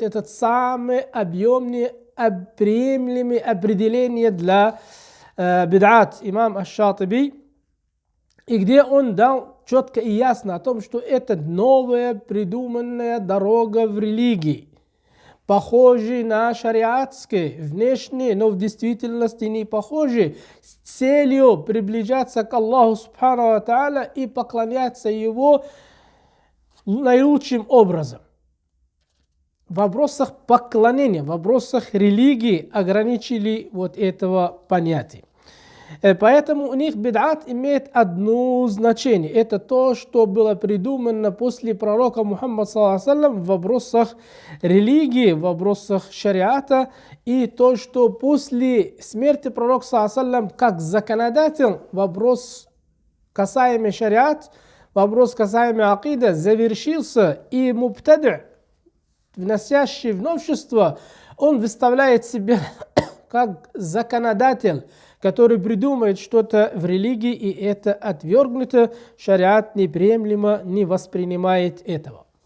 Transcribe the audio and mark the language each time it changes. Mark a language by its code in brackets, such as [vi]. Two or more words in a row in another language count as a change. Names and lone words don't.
[ru] это самое объемное, приемлемое определение для бид'ат, имам Аш-Шатиби, и где он дал четко и ясно о том, что это новая придуманная дорога в религии, похожая на шариатские, внешние, но в действительности не похожие, с целью приближаться к [ar] الله سبحانه وتعالى [ru] и поклоняться Его наилучшим образом. В вопросах поклонения, в вопросах религии ограничили вот этого понятия. Поэтому у них бид'ат имеет одно значение. Это то, что было придумано после пророка Мухаммада, [ar] صلى الله عليه وسلم, [ru] в вопросах религии, в вопросах шариата, и то, что после смерти пророка, [ar] صلى الله عليه وسلم, [ru] как законодатель, вопрос касаемый шариат, вопрос касаемо акида завершился, и мубтадъ, вносящий в новшество, он выставляет себя как законодатель, который придумает что-то в религии, и это отвергнуто, шариат неприемлемо не воспринимает этого.